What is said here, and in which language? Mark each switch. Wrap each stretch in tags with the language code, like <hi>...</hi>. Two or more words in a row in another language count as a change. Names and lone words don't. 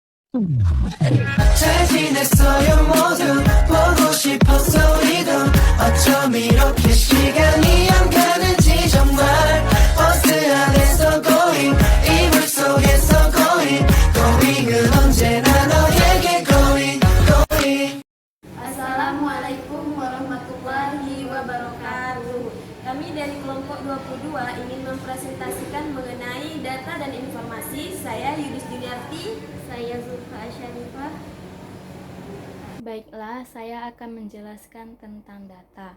<ko>잘 지냈어요 모두 보고 싶었어 우리도 어쩜 이렇게 시간이 안 가는지 정말 버스 안에서 going 이불 속에서 going은 언제나 너에게 going</ko> <ar>السلام عليكم ورحمة الله وبركاته.</ar> <id>Kami dari kelompok 22 ingin mempresentasikan mengenai data dan informasi. Saya Yudis Juniarti. Saya Zulfa Syarifah. Baiklah, saya akan menjelaskan tentang data.</id>